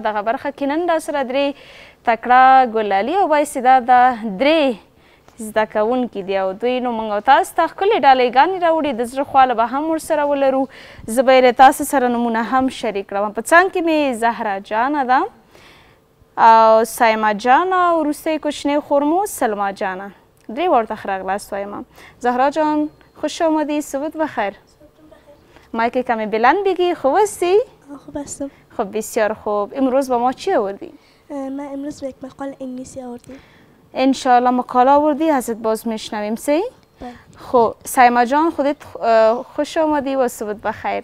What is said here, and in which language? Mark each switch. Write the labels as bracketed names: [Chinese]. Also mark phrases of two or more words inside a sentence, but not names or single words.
[Pashto] دغه برخه کې نن راسره درې تکړه ګلالي او بااستعداده درې زده کوونکي دي او دوی نو موږ تاسو ته ښکلې ډالۍ راوړي د زړه خواله به هم ورسره ولرو زه به یې تاسو سره نومونه هم شریک کړم په څنګ کې مې زهرا جانه ده او سایما جانه او وروسته کوچنۍ خور مو سلما جانه درې واړو ته ښه راغلاست وایم زهرا جان [Persian] خوش آمدی صبحت بخیر مایک کمی بلند بگی خوب هستی؟ خوب هستم خب بسیار خوب امروز با ما چی آوردی؟ من امروز به یک مقاله انگلیسی آوردیم انشاءالله مقاله آوردی ازت باز میشنویم سی؟ خب سایما جان خودت خوش آمدی و صبحت بخیر